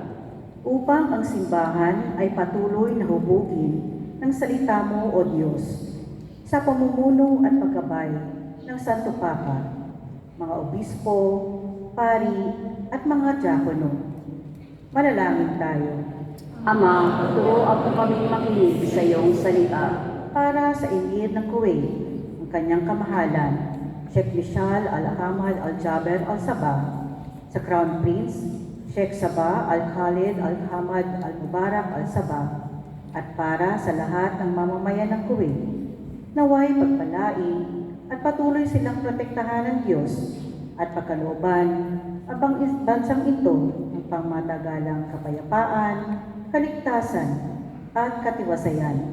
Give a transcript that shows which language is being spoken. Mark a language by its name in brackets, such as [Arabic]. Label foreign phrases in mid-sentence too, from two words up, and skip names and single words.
[Filipino] Upang ang simbahan ay patuloy na hubugin ng salita mo, O Diyos, sa pamumuno at paggabay ng Santo Papa, mga obispo, pari, at mga diakono. Manalangin tayo. Ama, turuan mo kami makinig sa iyong salita. Para sa Emir ng Kuwait, ang kanyang kamahalan, Sheikh Mishal [Arabic] Al-Hamad Al-Jaber Al-Sabah, [Filipino] sa Crown Prince, Sheikh Sabah [Arabic] Al-Khalid Al-Hamad Al-Mubarak Al-Sabah, [Filipino] at para sa lahat ng mamamayan ng Kuwait, naway pagpalain at patuloy silang protektahan ng Diyos at pagkalooban abang bansang ito ng pangmatagalang kapayapaan, kaligtasan at katiwasayan.